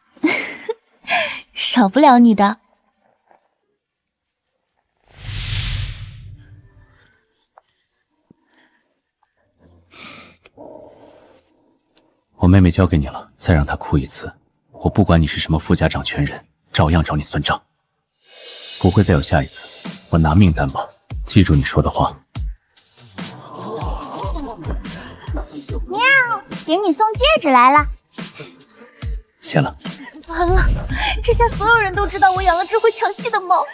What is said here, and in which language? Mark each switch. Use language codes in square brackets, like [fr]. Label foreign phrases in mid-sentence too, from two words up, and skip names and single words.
[zh] 少不了你的。我妹妹交給你了，再讓她哭一次，我不管你是什麼富家掌權人，照樣找你算賬。不會再有下一次，我拿命擔保。記住你說的話。喵，給你送戒指來了。謝了。完了，這下所有人都知道我養了只會搶戲的貓。